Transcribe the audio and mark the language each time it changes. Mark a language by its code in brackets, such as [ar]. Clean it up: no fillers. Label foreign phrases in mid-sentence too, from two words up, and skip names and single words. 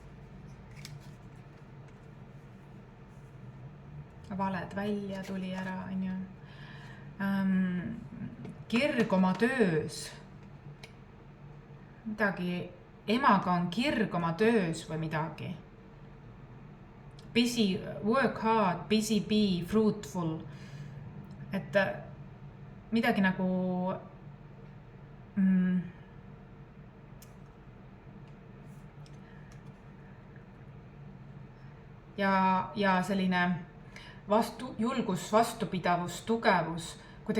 [et] Valed välja tuli ära, on ju. Kirg oma töös. Midagi, emaga on kirg oma töös või midagi. [en] Busy, work hard, busy be, fruitful. [et] Et midagi nagu ja selline julgus, vastupidavus, tugevus, kuidagi